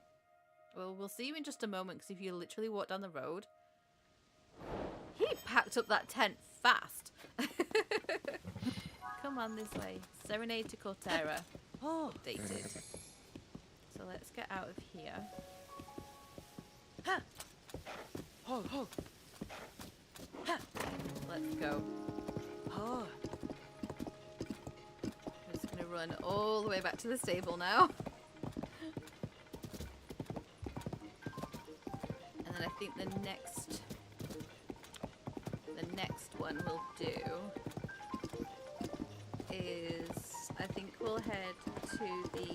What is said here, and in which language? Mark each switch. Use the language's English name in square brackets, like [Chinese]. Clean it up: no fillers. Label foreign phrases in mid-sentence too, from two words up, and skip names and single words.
[English] Well, we'll see you in just a moment, because if you literally walk down the road... He packed up that tent fast. Come on this way. Serenade to Cortera. Oh, updated. So let's get out of here. Ha! Ho, ho. Ha! Let's go. Oh. I'm just gonna run all the way back to the stable now. And then I think the next one we'll do is, I think we'll head to